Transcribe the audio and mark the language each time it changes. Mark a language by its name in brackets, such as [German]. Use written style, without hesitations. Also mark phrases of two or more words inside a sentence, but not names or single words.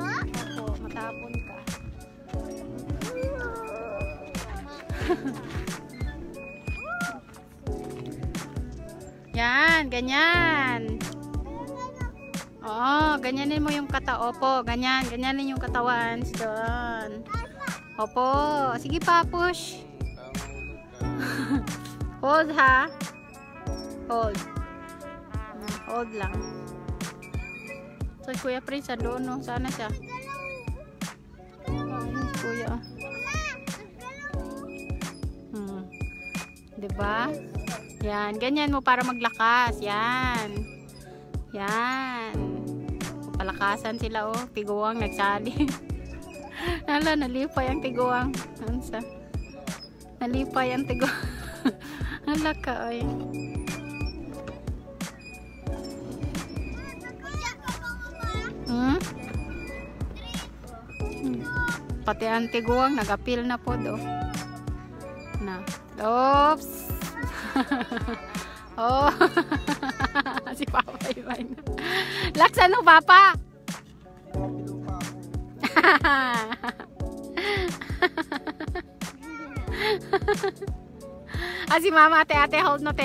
[Filipino] Opo, matapon ka. Yan, ganyan. Oo, ganyanin mo yung Opo, ganyan. Ganyanin yung katawan. Doon. Opo. Sige pa, [English] push. Hold ha. Hold. Hold lang. [Filipino] So, Kuya Prince, doon, no? Sana siya. Oh, yun si Kuya. Diba? Yan. Ganyan mo para maglakas. Yan. Yan. Palakasan sila, oh. [Cebuano] Tiguang nagsali. Hala, nalipay ang tiguang. Ansa? Nalipay ang tiguang. Hala ka, oy. Pati ang tiguang nag-appeal na po do. Na. Oops. Oh. [Filipino] Si Papa Iwan. Laksan mo, Papa. Si Mama, ate, hold no, te.